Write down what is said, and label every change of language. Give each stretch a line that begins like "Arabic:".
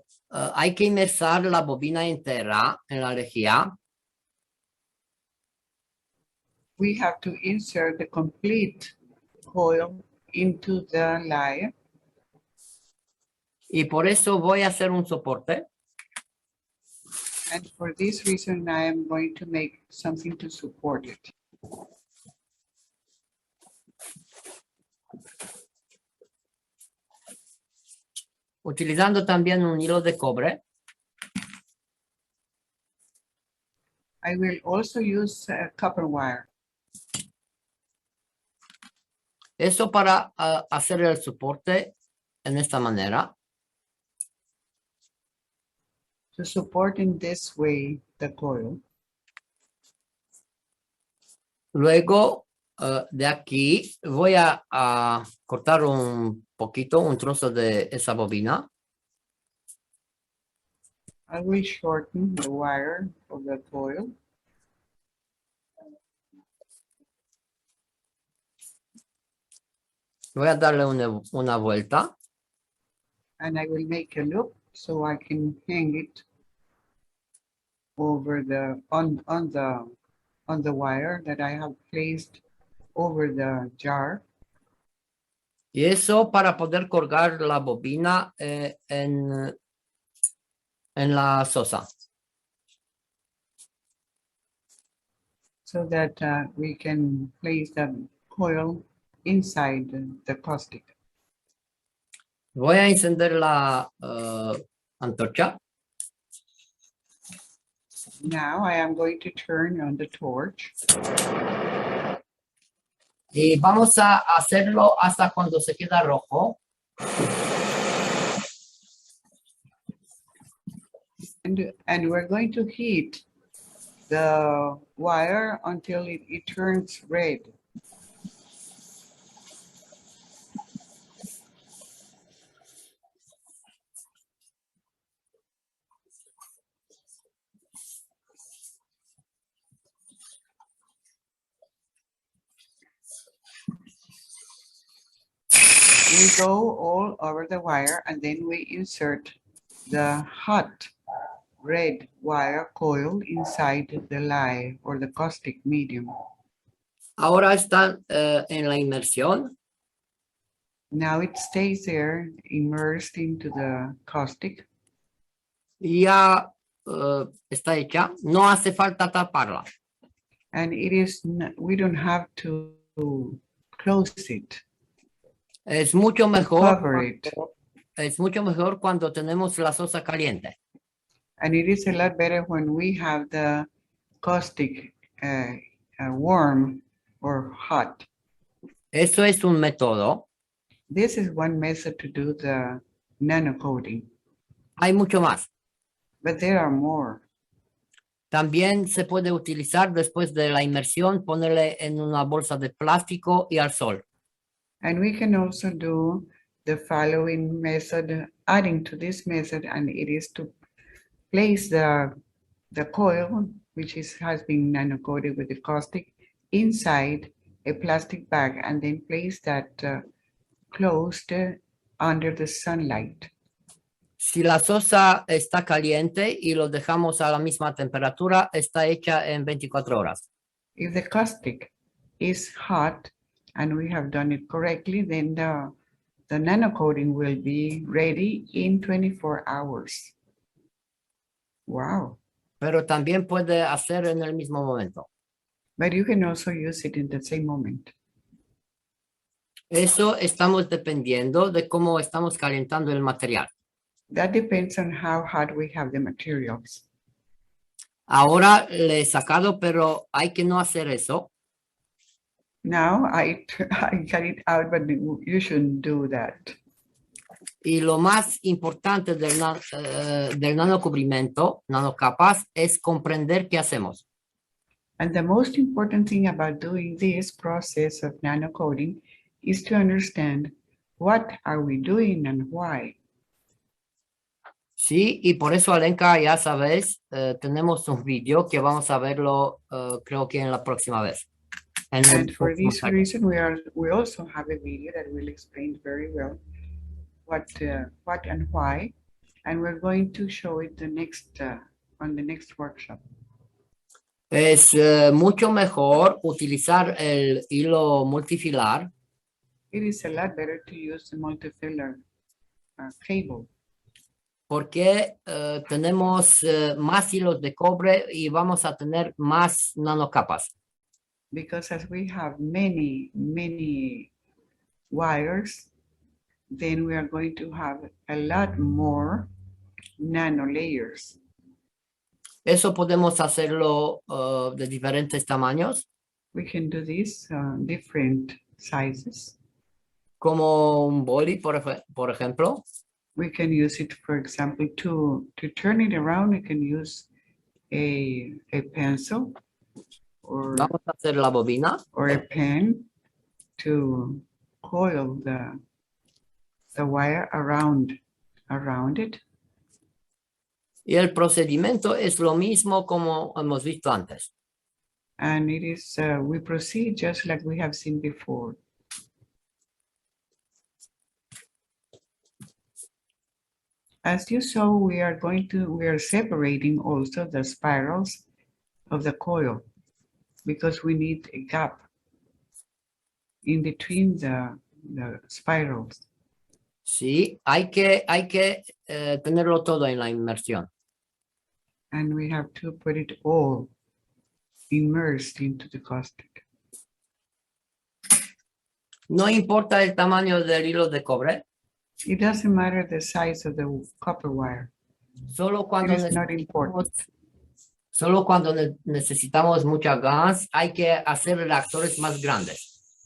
Spanish: Hay que inmersar la bobina entera en la lejía.
English: We have to insert the complete coil into the light.
Spanish: Y por eso voy a hacer un soporte.
English: And for this reason, I am going to make something to support it.
Spanish: Utilizando también un hilo de cobre.
English: I will also use copper wire.
Spanish: Eso para hacer el soporte en esta manera.
English: To support in this way the coil.
Spanish: Luego de aquí voy a cortar un poquito, un trozo de esa bobina.
English: I will shorten the wire of the coil.
Spanish: Voy a darle una vuelta.
English: And I will make a loop so I can hang it over the on the wire that I have placed over the jar.
Spanish: Y eso para poder colgar la bobina en la sosa.
English: So that we can place the coil inside the caustic.
Spanish: Voy a encender la antorcha.
English: Now I am going to turn on the torch.
Spanish: Y vamos a hacerlo hasta cuando se queda rojo.
English: And we're going to heat the wire until it turns red. We go all over the wire and then we insert the hot red wire coil inside the lye or the caustic medium.
Spanish: Ahora están en la inmersión.
English: Now it stays there immersed into the caustic.
Spanish: Ya está hecha. No hace falta taparla.
English: And it is, we don't have to close it.
Spanish: Es mucho mejor
English: cover it.
Spanish: es mucho mejor cuando tenemos la salsa caliente.
English: And it is a lot better when we have the caustic warm or hot.
Spanish: Eso es un método.
English: This is one method to do the nano coating,
Spanish: Hay mucho más.
English: but there are more.
Spanish: También se puede utilizar después de la inmersión, ponerle en una bolsa de plástico y al sol.
English: And we can also do the following method, adding to this method, and it is to place the coil, which has been nano coated with the caustic, inside a plastic bag, and then place that closed under the sunlight.
Spanish: Si la salsa está caliente y lo dejamos a la misma temperatura, está hecha en 24 horas.
English: If the caustic is hot and we have done it correctly, then the nano coating will be ready in 24 hours. Wow.
Spanish: Pero también puede hacer en el mismo momento.
English: But you can also use it in the same moment.
Spanish: Eso estamos dependiendo de cómo estamos calentando el material.
English: That depends on how hot we have the materials.
Spanish: Ahora le he sacado, pero hay que no hacer eso.
English: Now I got it out, but you shouldn't do that.
Spanish: Y lo más importante del nanocubrimiento, nanocapas, es comprender qué hacemos.
English: And the most important thing about doing this process of nano coating is to understand what are we doing and why.
Spanish: Sí, y por eso, Alenka, ya sabes, tenemos un video que vamos a verlo, creo que en la próxima vez.
English: And for this reason, we also have a video that will explain very well what and why, and we're going to show it on the next workshop.
Spanish: Es mucho mejor utilizar el hilo multifilar.
English: It is a lot better to use the multifilar cable.
Spanish: Porque tenemos más hilos de cobre y vamos a tener más nanocapas.
English: Because as we have many wires, then we are going to have a lot more nano layers.
Spanish: Eso podemos hacerlo de diferentes tamaños.
English: We can do this different sizes.
Spanish: Como un boli, por ejemplo.
English: We can use it, for example, to turn it around. We can use a pencil or,
Spanish: vamos a hacer la bobina.
English: Or a pen to coil the wire around it.
Spanish: Y el procedimiento es lo mismo como hemos visto antes.
English: And it is, we proceed just like we have seen before. As you saw, we are separating also the spirals of the coil because we need a gap in between the spirals.
Spanish: Sí, hay que tenerlo todo en la inmersión.
English: And we have to put it all immersed into the caustic.
Spanish: No importa el tamaño del hilo de cobre.
English: It doesn't matter the size of the copper wire.
Spanish: Solo cuando
English: it is not important.
Spanish: Solo cuando necesitamos mucha gas, hay que hacer reactores más grandes.